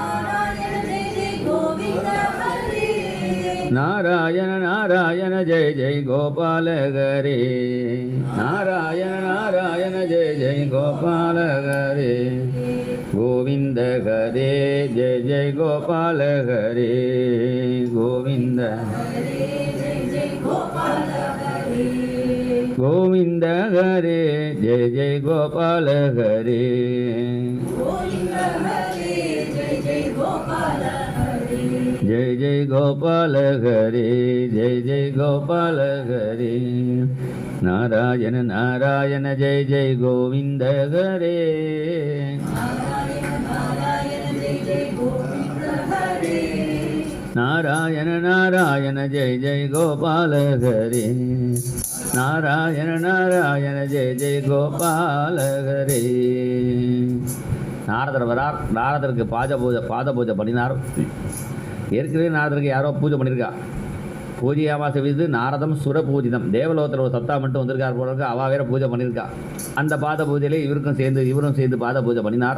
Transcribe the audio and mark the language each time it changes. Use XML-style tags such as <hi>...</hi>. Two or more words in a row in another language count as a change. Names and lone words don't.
<sa>नारायण नारायण जय जय गोपाल हरे, नारायण नारायण जय जय गोपाल हरे, गोविन्द हरे जय जय गोपाल हरे, गोविन्द गोविन्द हरे जय जय गोपाल हरे, जय जय गोपाल हरे, जय जय गोपाल हरे, नारायण नारायण जय जय गोविंद हरे, नारायण नारायण जय जय गोपाल हरे, नारायण नारायण जय जय गोपाल हरे.</sa> <ta>நாரதர் வரார். நாரதருக்கு பாத பூஜை பண்ணினார். ஏற்கனவே நாரதருக்கு யாரோ பூஜை பண்ணியிருக்கா. பூஜையாமா செய்து</ta> <sa>नारदं सुर पूजितम्,</sa> <ta>தேவலோகத்தில் ஒரு சத்தா மட்டும் வந்திருக்கார் போல இருக்கு. அவள் வேற பூஜை பண்ணியிருக்கா. அந்த பாத பூஜையிலே இவரும் சேர்ந்து பாத பூஜை பண்ணினார்.</ta>